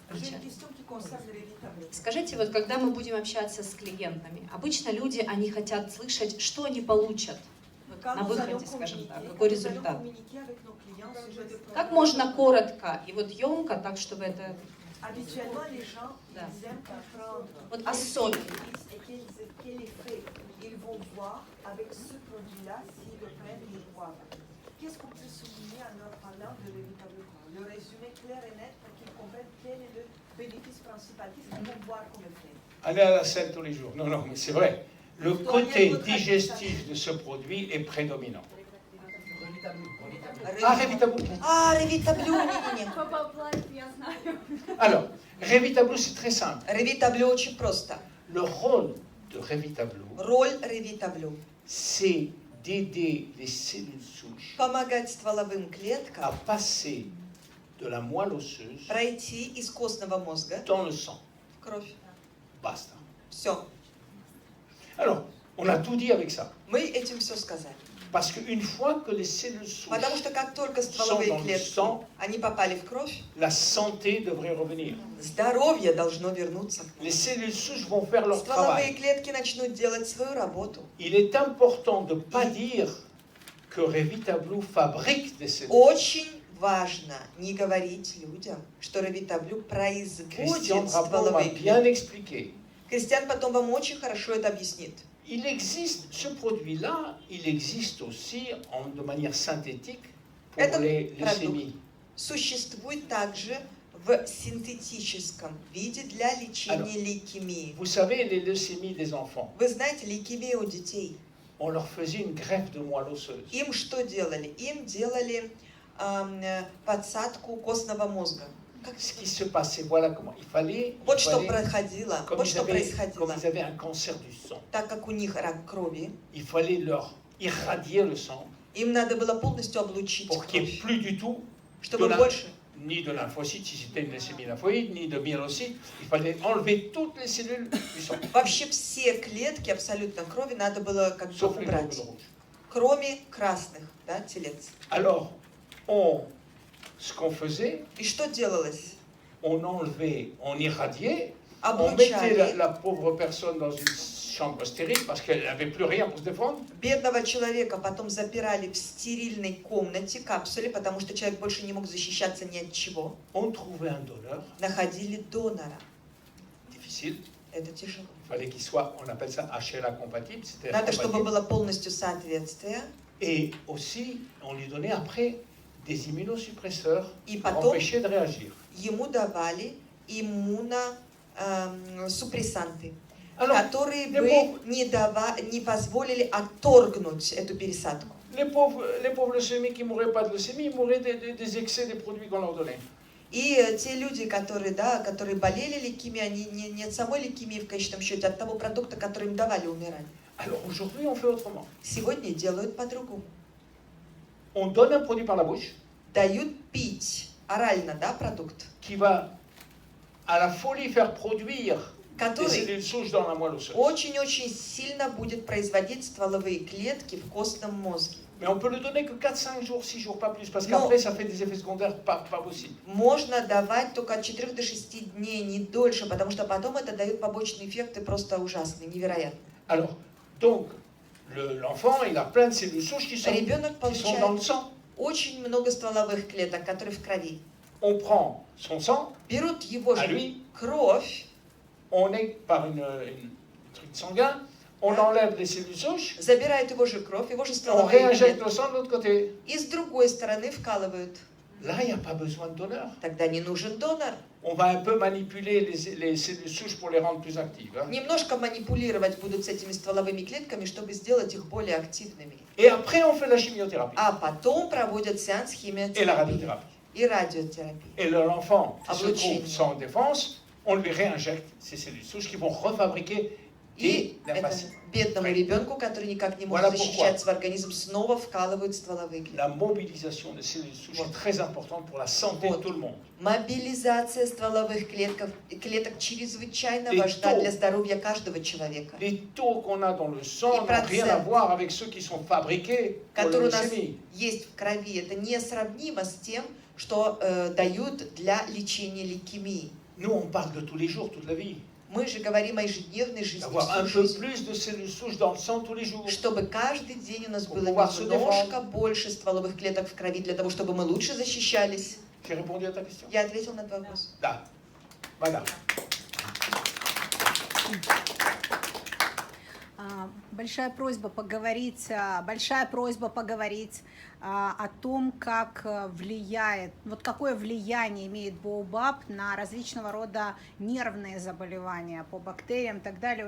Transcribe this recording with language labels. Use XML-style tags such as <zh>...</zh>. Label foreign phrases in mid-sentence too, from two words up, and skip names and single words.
<ru>Скажите, вот когда мы будем общаться с клиентами, обычно люди, они хотят слышать, что они получат на выходе, скажем так, какой результат. Как можно коротко и вот емко, так, чтобы это... Да. Вот особенно.</ru> <fr>Qu'est-ce qu'on peut souligner en leur parlant de Revitable Pro? Le résumé clair et net pour qu'ils comprennent quel est le bénéfice principal. Qu'est-ce qu'ils vont voir comme effet? Aller à la selle tous les jours. Non, non, mais c'est vrai. Le côté digestif de ce produit est prédominant. Ah, Revitable. Ah, Revitable, Alors, Revitable, c'est très simple.</fr> <ru>Revitable очень просто.</ru> <fr>Le rôle de Revitable,</fr> <ru>Роль Revitable</ru> <fr>c'est d'aider les cellules souches</fr> <ru>помогать стволовым клеткам</ru> <fr>à passer de la moelle osseuse</fr> <ru>пройти из костного мозга</ru> <fr>dans le sang.</fr> <ru>в кровь.</ru> <fr>Basta.</fr> <ru>Все.</ru> <fr>Alors, on a tout dit avec ça.</fr> <ru>Мы этим все сказали.</ru> <fr>Parce qu'une fois que les cellules souches,</fr> <ru>Потому что как только</ru> <fr>sont</fr> <ru>стволовые</ru> <fr>dans le</fr> <ru>клетки,</ru> <fr>sang,</fr> <ru>они попали в кровь,</ru> <fr>la santé devrait revenir.</fr> <ru>здоровье должно вернуться.</ru> <fr>Les cellules souches vont faire leur</fr> <ru>Стволовые</ru> <fr>travail.</fr> <ru>клетки начнут делать свою работу.</ru> <fr>Il est important de ne pas dire que Revitable fabrique des cellules.</fr> <ru>Очень важно не говорить людям, что Revitable производит</ru> <fr>Christian Brabant m'a</fr> <ru>стволовые</ru> <fr>bien</fr> <ru>клетки.</ru> <fr>expliqué.</fr> <ru>Кристиан потом вам очень хорошо это объяснит.</ru> <fr>Il existe, ce produit-là, il existe aussi de manière synthétique pour</fr> <ru>Это</ru> <fr>les</fr> <ru>продукт</ru> <fr>leucémies.</fr> <ru>существует также в синтетическом виде для лечения лейкемии.</ru> <fr>Vous savez, les leucémies des enfants,</fr> <ru>Вы знаете, лейкемия у детей.</ru> <fr>on leur faisait une greffe de moelle osseuse.</fr> <ru>Им что делали? Им делали подсадку костного мозга.</ru> <fr>Ce qui se passait, voilà comment.</fr> <ru>Вот что происходило.</ru> <fr>Comme</fr> <ru>Вот что</ru> <fr>comme</fr> <ru>происходило.</ru> <fr>ils avaient un cancer du sang,</fr> <ru>Так как у них рак крови,</ru> <fr>il fallait leur irradier le sang</fr> <ru>им надо было полностью облучить</ru> <fr>pour qu'il n'y ait</fr> <ru>кровь,</ru> <fr>plus du tout</fr> <ru>чтобы</ru> <fr>de</fr> <ru>больше.</ru> <fr>ni de lymphocytes si c'était une leucémie lymphoïde, ni de myélocytes. Il fallait enlever toutes les cellules du sang,</fr> <ru>Вообще все клетки абсолютно крови надо было как бы</ru> <fr>sauf les</fr> <ru>убрать,</ru> <fr>globules rouges.</fr> <ru>кроме красных, да, телец.</ru> <fr>Alors, ce qu'on faisait,</fr> <ru>И что делалось?</ru> <fr>on enlevait, on irradiait, on mettait</fr> <ru>Облучали</ru> <fr>la pauvre personne dans une chambre stérile parce qu'elle n'avait plus rien pour se défendre.</fr> <ru>бедного человека, потом запирали в стерильной комнате, капсуле, потому что человек больше не мог защищаться ни от чего.</ru> <fr>On trouvait un donneur,</fr> <ru>Находили донора.</ru> <fr>difficile,</fr> <ru>Это тяжело.</ru> <fr>il fallait qu'il soit, on appelle ça HLA compatible, c'était</fr> <ru>Надо, чтобы</ru> <fr>compatible.</fr> <ru>было полностью соответствие.</ru> <fr>Et aussi, on lui donnait après des immunosuppresseurs</fr> <ru>И</ru> <fr>pour</fr> <ru>потом</ru> <fr>empêcher de réagir.</fr> <ru>ему давали иммуносупрессанты,</ru> <fr>Alors,</fr> <ru>которые</ru> <fr>les</fr> <ru>бы</ru> <fr>pauvres-</fr> <ru>не позволили отторгнуть эту пересадку.</ru> <fr>les pauvres leucémies qui ne mouraient pas de leucémie, ils mouraient des excès des produits qu'on leur donnait.</fr> <ru>И те люди, которые болели лейкемией, они не от самой лейкемии в конечном счете, а от того продукта, который им давали, умирали.</ru> <fr>Alors aujourd'hui, on fait autrement.</fr> <ru>Сегодня делают по-другому.</ru> <fr>On donne un produit par la bouche</fr> <ru>Дают пить орально, да, продукт,</ru> <fr>qui va à la folie faire produire des</fr> <ru>который</ru> <fr>cellules souches dans la moelle osseuse.</fr> <ru>очень-очень сильно будет производить стволовые клетки в костном мозге.</ru> <fr>Mais on peut le donner que 4-5 jours, 6 jours, pas plus, parce Non. qu'après, ça fait des effets secondaires pas possibles.</fr> <ru>Можно давать только от 4 до 6 дней, не дольше, потому что потом это дает побочные эффекты просто ужасные, невероятные.</ru> <fr>Alors, donc, l'enfant, il a plein de cellules souches qui sont</fr> <ru>Ребенок</ru> <fr>dans le</fr> <ru>получает</ru> <fr>sang.</fr> <ru>очень много стволовых клеток, которые в крови.</ru> <fr>On prend son sang,</fr> <ru>Берут его</ru> <fr>à</fr> <ru>же</ru> <fr>lui,</fr> <ru>кровь,</ru> <fr>on est par une truc sanguin, on enlève les cellules souches,</fr> <ru>забирают его же кровь, его же</ru> <fr>on</fr> <ru>стволовые</ru> <fr>réinjecte</fr> <ru>клетки,</ru> <fr>le sang de l'autre côté.</fr> <ru>и с другой стороны вкалывают.</ru> <fr>Là, il n'y a pas besoin de donneur.</fr> <ru>Тогда не нужен донор.</ru> <fr>On va un peu manipuler les cellules souches pour les rendre plus actives. Hein.</fr> <ru>Немножко манипулировать будут с этими стволовыми клетками, чтобы сделать их более активными.</ru> <fr>Et après, on fait la chimiothérapie</fr> <ru>А потом проводят сеанс</ru> <fr>et la</fr> <ru>химиотерапии</ru> <fr>radiothérapie.</fr> <ru>и радиотерапии.</ru> <fr>Et l'enfant qui se</fr> <ru>Облучение.</ru> <fr>trouve sans défense, on lui réinjecte ces cellules souches qui vont refabriquer</fr> <ru>И это</ru> <fr>lymphacytes.</fr> <ru>бедному ребенку, который никак не может</ru> <fr>Voilà</fr> <ru>защищать свой организм, снова вкалывают стволовые клетки.</ru> <fr>La mobilisation des cellules souches est très importante pour la santé de</fr> <ru>Вот.</ru> <fr>tout le monde.</fr> <ru>Мобилизация стволовых клеток чрезвычайно</ru> <fr>Les</fr> <ru>важна</ru> <fr>taux.</fr> <ru>для здоровья каждого человека.</ru> <fr>Les taux qu'on a dans le sang Et n'ont rien à</fr> <ru>процент.</ru> <fr>voir avec ceux qui sont fabriqués pour</fr> <ru>Который</ru> <fr>le</fr> <ru>у нас</ru> <fr>leucémie.</fr> <ru>есть в крови, это несравнимо с тем, что дают для лечения лейкемии.</ru> <fr>Nous, on parle de tous les jours, toute la vie.</fr> <ru>Мы же говорим о ежедневной жизни,</ru> <fr>D'avoir un</fr> <ru>всю</ru> <fr>peu</fr> <ru>жизнь.</ru> <fr>plus de cellules souches dans le sang tous les jours.</fr> <ru>Чтобы каждый день у нас</ru> <fr>Pour</fr> <ru>было</ru> <fr>pouvoir se</fr> <ru>немножко больше стволовых клеток в крови, для того, чтобы мы лучше защищались.</ru> <fr>J'ai répondu à ta question?</fr> <ru>Я ответил на твой вопрос. Да. Madame. Большая просьба поговорить о том, как влияет, вот какое влияние имеет Боубаб на различного рода нервные заболевания по бактериям и так далее.</ru>